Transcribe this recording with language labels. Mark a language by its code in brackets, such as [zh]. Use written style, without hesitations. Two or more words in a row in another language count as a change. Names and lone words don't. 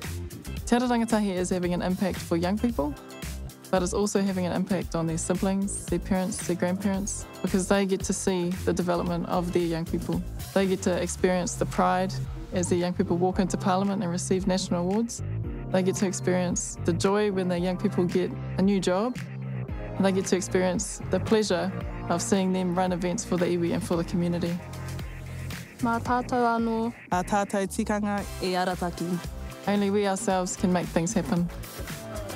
[en] Te Ara Rangatahi is having an impact for young people, but it's also having an impact on their siblings, their parents, their grandparents, because they get to see the development of their young people. They get to experience the pride as their young people walk into Parliament and receive national awards. They get to experience the joy when their young people get a new job. And they get to experience the pleasure of seeing them run events for the iwi and for the community. [mi] Mā tātou anō. A tātou tikanga E arataki. [en] Only we ourselves can make things happen.